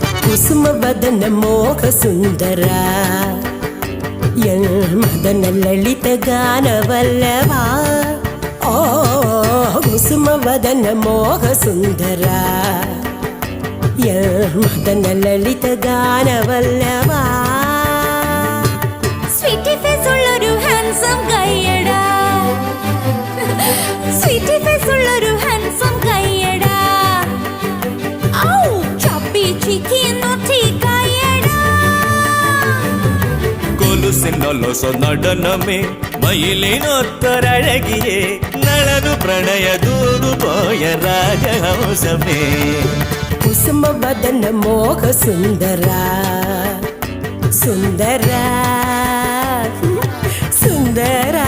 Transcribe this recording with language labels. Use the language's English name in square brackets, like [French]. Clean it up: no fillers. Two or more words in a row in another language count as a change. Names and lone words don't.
[Kannada] ಕುಸುಮವದನ ಮೋಹ ಸುಂದರ ಮದನ ಲಲಿತ ಗಾನವಲ್ಲವಾ ಓ ಕುಸುಮವದನ ಮೋಹ ಸುಂದರ ಮದನ ಲಲಿತ ಗಾನವಲ್ಲವಾ [English] sweety face [Malayalam] ഉള്ളൊരു [English] handsome guy da sweety face [Malayalam] ഉള്ളൊരു [English] handsome guy da [Malayalam] ഔ ചപ്പി ചിക്കി [English] naughty guy da [Malayalam] കൊലുസിനൊലൊസ നടനമേ മയിലിനൊത്തൊരഴകിയേ നളനു പ്രണയ ദൂതു പോയ രാജഹംസമേ [Kannada] ಕುಸುಮವದನ ಮೋಹ ಸುಂದರ ಸುಂದರ ಸುಂದರ